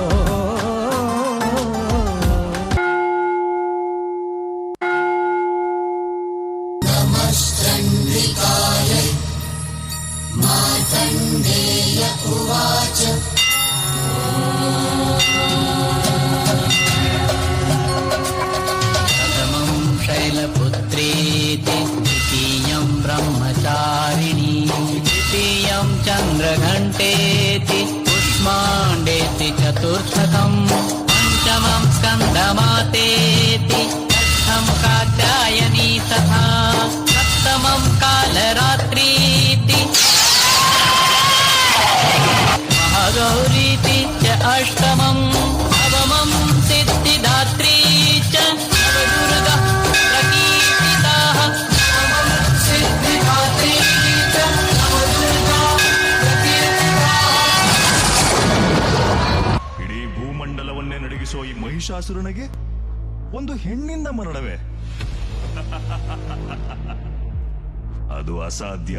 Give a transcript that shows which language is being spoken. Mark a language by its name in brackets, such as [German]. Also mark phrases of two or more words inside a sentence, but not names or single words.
[Sanskrit] मार्कण्डेय उवाच प्रथमं शैलपुत्रेति द्वितीयं ब्रह्मचारिणी तृतीयं चन्द्रघण्टेति कूष्माण्डेति चतुर्थकं पञ्चमं स्कन्दमातेति षष्ठं कात्यायनी तथा सप्तमं कालरात्रीति महागौरीति च अष्टमं नवमं सिद्धिदात्री च नवदुर्गा प्रकीर्तिताः सिद्धिदात्री च नवदुर्गा प्रकीर्तिताः. [Kannada] ಇಡೀ ಭೂಮಂಡಲವನ್ನೇ ನಡಗಿಸೋ ಈ ಮಹಿಷಾಸುರನಿಗೆ ಒಂದು ಹೆಣ್ಣಿಂದ ಮರಣವೇ? ಅದು ಅಸಾಧ್ಯ.